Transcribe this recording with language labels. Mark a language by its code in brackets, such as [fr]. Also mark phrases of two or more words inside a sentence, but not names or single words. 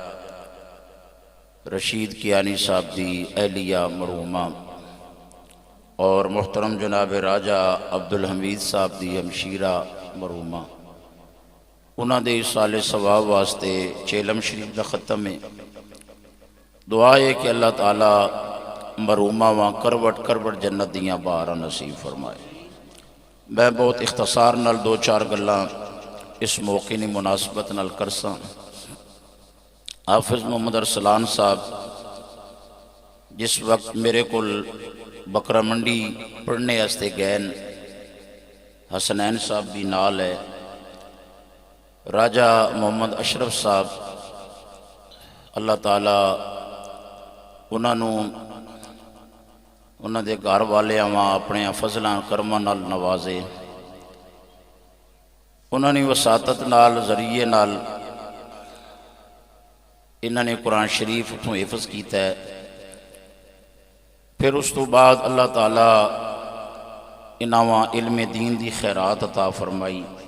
[pa] رشید کیانی صاحب دی اہلیہ مرحومہ اور محترم جناب راجہ عبدالحمید صاحب دی ہمشیرہ مرحومہ انہاں دے سال ثواب واسطے چیلم شریف دا ختم ہے۔ دعا ہے کہ اللہ تعالیٰ مرحومہ وہاں کروٹ کروٹ جنت دیاں بہاراں نصیب فرمائے۔ میں بہت اختصار نال دو چار گلاں اس موقع کی مناسبت نال کرساں۔ حافظ محمد ارسلان صاحب جس وقت میرے کول بکرا منڈی پڑھنے واسطے گئے، حسنین صاحب بھی نال ہے، راجہ محمد اشرف صاحب اللہ تعالیٰ انہاں دے گھر والے وہاں اپنے فضلاں کرماں نال نوازے، انہوں نے وساطت نال ذریعے نال انہوں نے قرآن شریف اتوں حفظ کیتا ہے۔ پھر اس تو بعد اللہ تعالیٰ انہاں علم دین دی خیرات عطا فرمائی۔